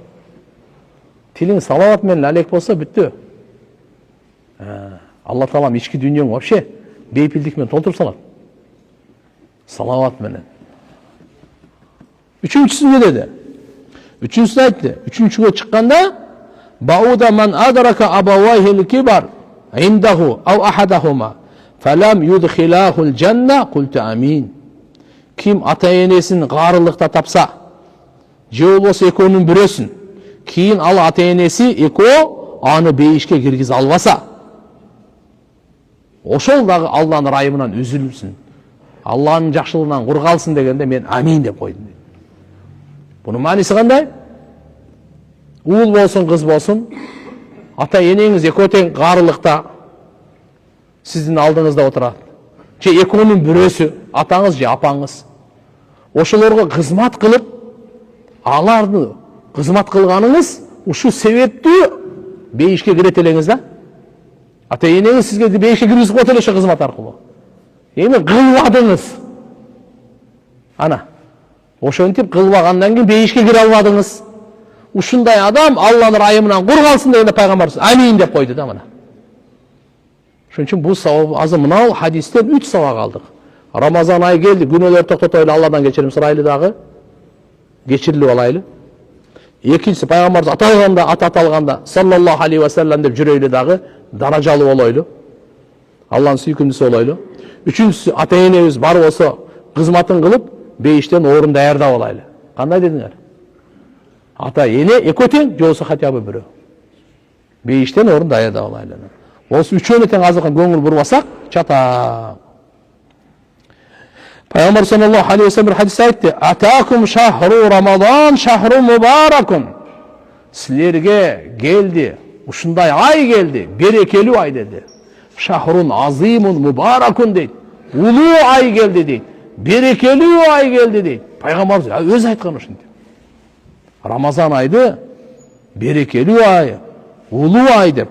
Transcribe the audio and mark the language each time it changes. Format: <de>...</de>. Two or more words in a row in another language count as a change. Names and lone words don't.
<ky>Тилиң салават менен алек болсо бүттү. Алла Таалам ички дүйнөңү вообще бейпилдик менен толтуруп салат. Салават менен. Үчүнчүсү эмне деди? Үчүнчүсү айтты. Үчүнчүгө чыкканда</ky> <ar>بعد من أدرك أبويه الكبر عنده أو أحدهما فلم يدخلاه الجنة قلت آمين.</ar> <ky>Ким ата-энесин каарылыкта тапса, же болбосо экөөнүн бирөөсүн, кийин ал ата-энеси экөө аны бейишке киргизе албаса, ошол дагы Аллахтын ырайымынан үзүлсүн, Аллахтын жакшылыгынан кур калсын дегенде мен амин деп койдум. Бунун мааниси кандай? Уул болсун, кыз болсун,</ky> <kk>ата енеңіз екеуі тең қарылықта сіздің алдыңызда отырады. Же екеуінің біреусі,</kk> <ky>атаңыз же апаңыз. Ошолорго кызмат кылып, аларды кызмат кылганыңыз ушу себептүү бейишке кирет элеңиз да. Ата энеңиз сизге бейишке киргизип коет эле ошо кызмат аркылуу. Эми кылбадыңыз. Ана, ошентип кылбагандан кийин бейишке кире албадыңыз. Ушундай адам Алланын райымынан кур калсын дегенде пайгамбар амин деп койду да мына. Ошон үчүн бул сабап азыр мынау хадистен 3 сабак алдык. Рамазан айы келди, күнөөлөрдү токтотойлу, Алладан кечирим сурайлы дагы. Кечирилип алайлы. Экинчиси пайгамбарыбыз ата аталганда</ky> <ar>صلى الله عليه وسلم</ar> <ky>деп жүрөйлү дагы, даражалуу болойлу. Алланын сүйкүмдүүсү болойлу. Үчүнчүсү ата энебиз бар болсо кызматын кылып, бейиштен орун даярдап алайлы. Кандай дедиңер? Ата эне экөө тең, же болсо</ky> <ru>хотя бы</ru> <ky>бирөө. Бейиштен орун даярдап алайлы. Осы үчөөнү тең азыркы көңүл бурбасак, чата. Пайгамбар</ky> <ar>صلى الله عليه وسلم</ar> <ky>хадисте айтты:</ky> <ar>"أتاكم شهر رمضان شهر مبارك."</ar> <ky>Силерге келди, ушундай ай келди, берекелүү ай деди.</ky> <ar>شهر عظيم مبارك дейт.</ar> <ky>Улуу ай келди дейт. Берекелүү ай келди дейт. Пайгамбар өзү айткан ушинтип. Рамазан айды берекелүү ай, улуу ай деп.</ky>